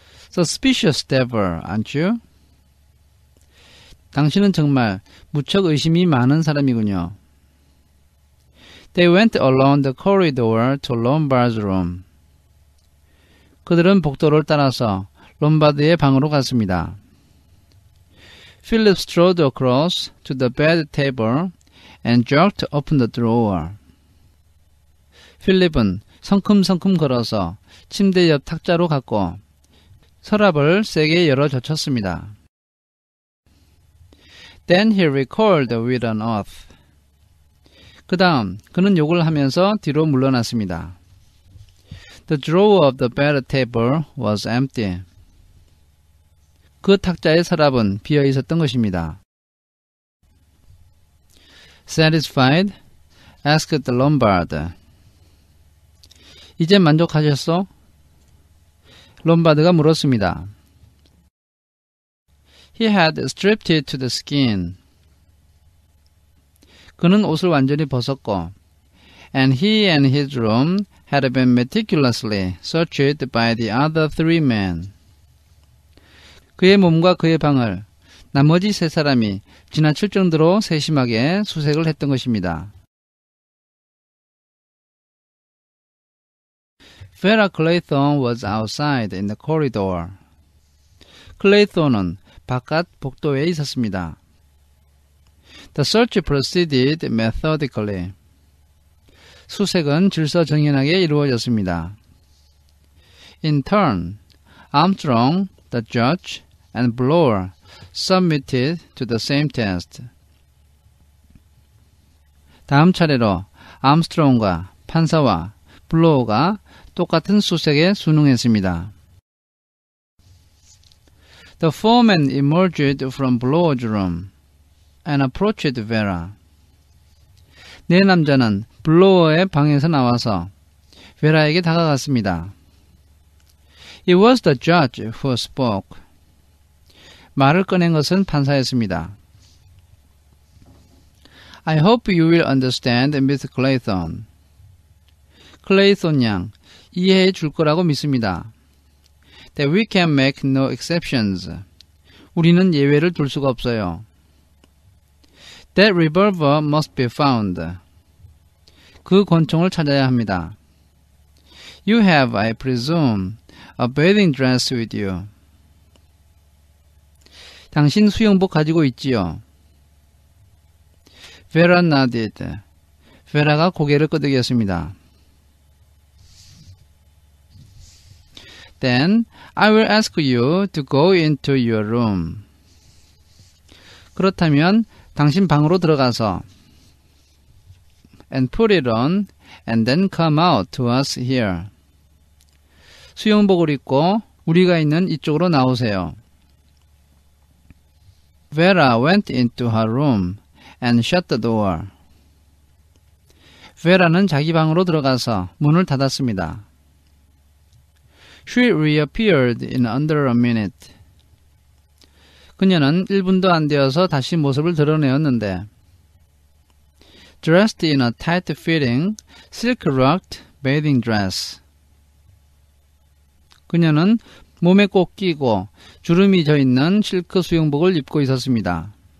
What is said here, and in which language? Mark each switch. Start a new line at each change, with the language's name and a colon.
English: Suspicious devil, aren't you?
Korean: 당신은 정말 무척 의심이 많은 사람이군요.
English: They went along the corridor to Lombard's room.
Korean: 그들은 복도를 따라서 롬바드의 방으로 갔습니다.
English: Philip strode across to the bed table and jerked open the drawer.
Korean: 필립은 성큼성큼 걸어서 침대 옆 탁자로 갔고 서랍을 세게 열어 젖혔습니다.
English: Then he recoiled with an oath.
Korean: 그 다음 그는 욕을 하면서 뒤로 물러났습니다.
English: The drawer of the bed table was empty.
Korean: 그 탁자의 서랍은 비어 있었던 것입니다.
English: Satisfied? asked the Lombard.
Korean: 이제 만족하셨소? 롬바드가 물었습니다.
English: He had stripped it to the skin.
Korean: 그는 옷을 완전히 벗었고,
English: and he and his room had been meticulously searched by the other 3 men.
Korean: 그의 몸과 그의 방을 나머지 3사람이 지나칠 정도로 세심하게 수색을 했던 것입니다.
English: Vera Clayton was outside in the corridor.
Korean: 클레이톤은 바깥 복도에 있었습니다.
English: The search proceeded methodically.
Korean: 수색은 질서정연하게 이루어졌습니다.
English: In turn, Armstrong, the judge, and Blower submitted to the same test.
Korean: 다음 차례로 암스트롱과 판사와 블로어가 똑같은 수색에 순응했습니다.
English: The foreman emerged from Blower's room and approached Vera.
Korean: 네 남자는 블로어의 방에서 나와서 베라에게 다가갔습니다.
English: It was the judge who spoke.
Korean: 말을 꺼낸 것은 판사였습니다.
English: I hope you will understand, Miss Clayton.
Korean: 클레이톤 양, 이해해 줄 거라고 믿습니다.
English: That we can make no exceptions.
Korean: 우리는 예외를 둘 수가 없어요.
English: That revolver must be found.
Korean: 그 권총을 찾아야 합니다.
English: You have, I presume, a bathing dress with you.
Korean: 당신 수영복 가지고 있지요.
English: Vera nodded.
Korean: 베라가 고개를 끄덕였습니다.
English: Then I will ask you to go into your room.
Korean: 그렇다면 당신 방으로 들어가서
English: and put it on and then come out to us here.
Korean: 수영복을 입고 우리가 있는 이쪽으로 나오세요.
English: Vera went into her room and shut the door.
Korean: 베라는 자기 방으로 들어가서 문을 닫았습니다.
English: She reappeared in under a minute.
Korean: 그녀는 1분도 안 되어서 다시 모습을 드러내었는데
English: dressed in a tight-fitting, silk-ruffed bathing dress.
Korean: 그녀는 몸에 꼭 끼고 주름이 져 있는 실크 수영복을 입고 있었습니다.